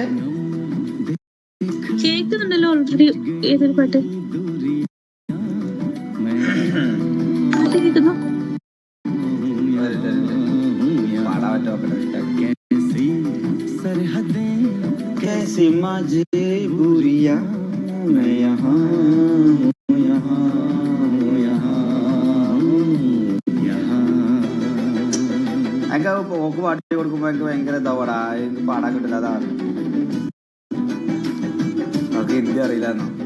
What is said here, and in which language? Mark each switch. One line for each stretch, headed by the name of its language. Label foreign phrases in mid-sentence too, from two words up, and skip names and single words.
Malayalam: കേൾക്കുന്നുണ്ടല്ലോ ഓൾറെഡി. ഏതൊരു പാട്ട് കേൾക്കുന്നു? പാടാൻ പറ്റുമോ?
Hindi: कैसी मजबूरियां मैं यहाँ हूँ, यहाँ हूँ, यहाँ हूँ, यहाँ.
Malayalam: എനിക്ക് ഓക്ക് പാട്ടി കൊടുക്കുമ്പോ എനിക്ക് ഭയങ്കര ഇതാവടാ, എനിക്ക് പാടാൻ കിട്ടില്ല. അതാണ് നമുക്ക് ഹിന്ദി അറിയില്ലെന്നോ.